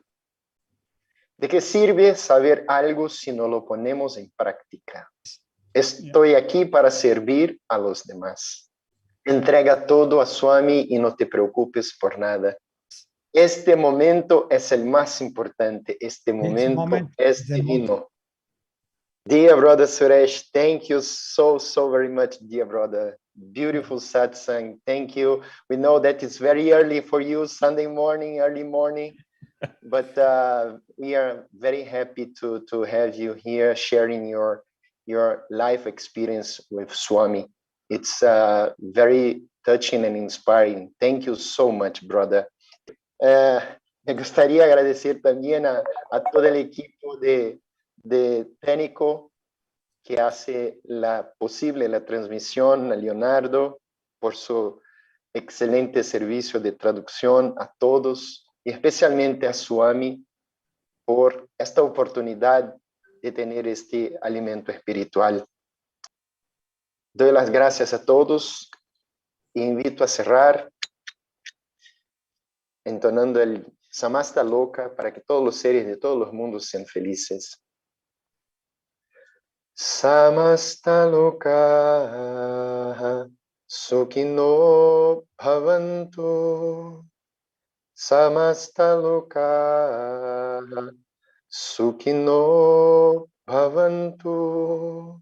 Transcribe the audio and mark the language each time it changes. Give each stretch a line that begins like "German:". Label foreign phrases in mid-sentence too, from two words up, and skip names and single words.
Spanish: ¿De qué sirve saber algo si no lo ponemos en práctica? Estoy aquí para servir a los demás. Entrega todo a Swami y no te preocupes por nada. Este momento es el más importante. Este momento
English: moment
Spanish: es
English: is the most-
Spanish: divino.
English: Dear brother Suresh, thank you so very much, dear brother. Beautiful satsang. Thank you. We know that it's very early for you, Sunday morning, early morning, but we are very happy to have you here sharing your life experience with Swami. It's very touching and inspiring. Thank you so much, brother.
Spanish: Me gustaría agradecer también a todo el equipo de técnico que hace posible la transmisión, a Leonardo por su excelente servicio de traducción, a todos y especialmente a Swami por esta oportunidad de tener este alimento espiritual. Doy las gracias a todos e invito a cerrar entonando el Samasta Loka para que todos los seres de todos los mundos sean felices.
Sanskrit: समस्ता लोकाः सुखिनो भवन्तु. समस्ता लोकाः सुखिनो भवन्तु.